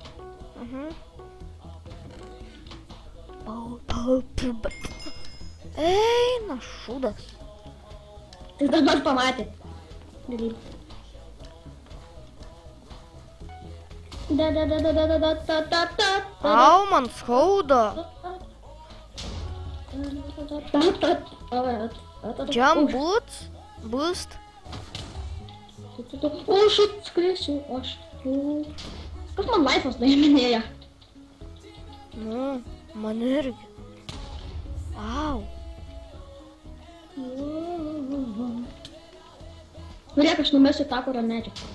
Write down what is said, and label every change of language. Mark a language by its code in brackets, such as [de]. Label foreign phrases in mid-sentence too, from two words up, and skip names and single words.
[lt] Eina šūdas. Tai dabar pamatė. Gerai. Au, man skauda. [en] Jump boots. Boost. [lt] O, šit skrisiu, aš. Kas man laifas nuėminėja? Nu, man irgi. Au. Norėk, aš numesiu tą, kurio medžio.